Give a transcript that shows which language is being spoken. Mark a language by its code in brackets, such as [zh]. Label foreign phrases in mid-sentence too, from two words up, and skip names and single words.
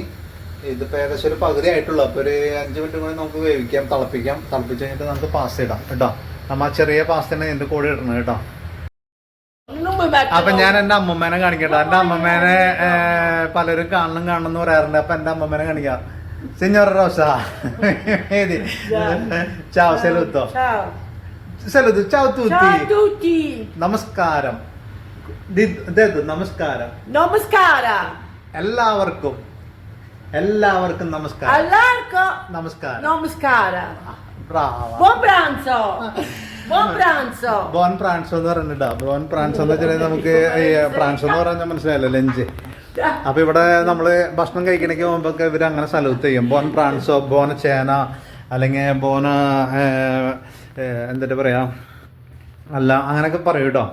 [ml] ഇതിപ്പോൾ ഏകദേശം ഒരു പകുതി ആയിട്ടുള്ളൂ. അപ്പോൾ ഒരു 5 മിനിറ്റ് കൂടി നമുക്ക് വേവിക്കാം, തിളപ്പിച്ച് കഴിഞ്ഞിട്ട് നമുക്ക് പാസ്ത ഇടാം കേട്ടോ. നമ്മ ചെറിയ പാസ്തന്നെ ഇതിൻ്റെ കൂടെ ഇടണം കേട്ടോ. അപ്പം ഞാൻ എൻ്റെ അമ്മമ്മേനെ കാണിക്കട്ടോ. എൻ്റെ അമ്മമ്മേനെ പലരും കാണണം എന്ന് പറയാറുണ്ട്. അപ്പം എൻ്റെ അമ്മമ്മേനെ കാണിക്കാം. [it] Signora Rosa, vedi? Ciao, saluto. Ciao. Saluto, ciao a tutti. Ciao a tutti. [ml] നമസ്കാരം. Detto നമസ്കാരം. Namaskara. എല്ലാവർക്കും നമസ്കാരം. [it] All'arco. [ml] നമസ്കാരം. Namaskara. [it] Brava. Buon pranzo. Buon pranzo. Buon pranzo [ml] എന്ന് പറഞ്ഞിട്ടാ. [it] Buon pranzo [ml] എന്ന് വെച്ചാൽ നമുക്ക് പ്രാൻസോ എന്ന് പറഞ്ഞാൽ മനസ്സിലായല്ലോ, ലഞ്ച്. അപ്പോൾ ഇവിടെ നമ്മൾ ഭക്ഷണം കഴിക്കണമെങ്കിൽ പോകുമ്പോൾ ഇവർ അങ്ങനെ സലൂട്ട് ചെയ്യും. [it] Buon pranzo, buona cena, [ml] അല്ലെങ്കിൽ ബോന എന്നിട്ട് പറയാം അല്ല, അങ്ങനെയൊക്കെ പറയും കേട്ടോ.